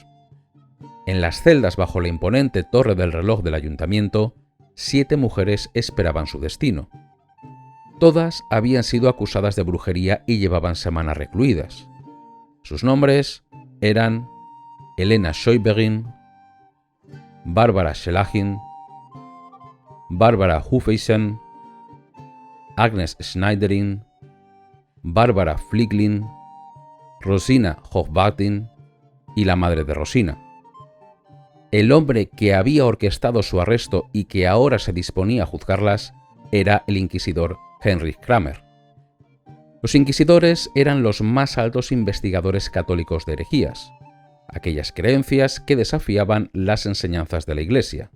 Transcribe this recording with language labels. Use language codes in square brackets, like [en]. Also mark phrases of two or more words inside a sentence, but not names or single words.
[es] En las celdas bajo la imponente torre del reloj del ayuntamiento, 7 mujeres esperaban su destino. Todas habían sido acusadas de brujería y llevaban semanas recluidas. Sus nombres eran Elena Scheuberin, Barbara Schelachin, Barbara Hufeisen, Agnes Schneiderin, Barbara Fliglin, Rosina Hochbatin y la madre de Rosina. El hombre que había orquestado su arresto y que ahora se disponía a juzgarlas era el inquisidor Heinrich Kramer. Los inquisidores eran los más altos investigadores católicos de herejías, aquellas creencias que desafiaban las enseñanzas de la Iglesia.